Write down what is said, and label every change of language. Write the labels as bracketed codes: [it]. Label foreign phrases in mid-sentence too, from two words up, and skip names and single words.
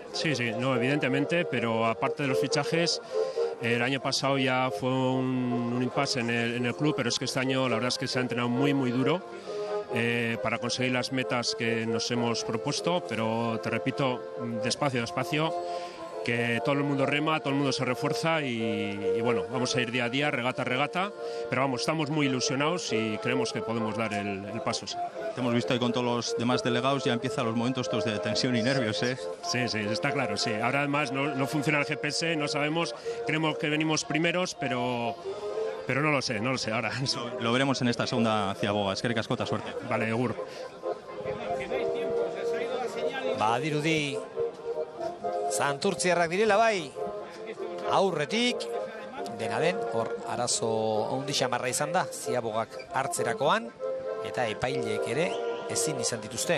[es] Sí, no, evidentemente, pero aparte de los fichajes, el año pasado ya fue un impasse en el club, pero es que este año la verdad es que se ha entrenado muy duro para conseguir las metas que nos hemos propuesto, pero te repito, despacio, que todo el mundo rema, todo el mundo se refuerza y bueno, vamos a ir día a día, regata a regata, pero vamos, estamos muy ilusionados y creemos que podemos dar el paso. Sí. Te hemos visto ahí con todos los demás delegados, ya empiezan los momentos estos de tensión y nervios, ¿eh? Sí, está claro, sí. Ahora además no funciona el GPS, no sabemos, creemos que venimos primeros, pero no lo sé ahora. Lo veremos en esta segunda ciaboga. [eu] Eskerrik asko, suerte. Vale, egur. Badirudi Santurtziarrak direla bai, aurretik, dena den, hor arazo haundixamarra izan da, ziabogak hartzerakoan, eta epaileek ere ezin izan dituzte.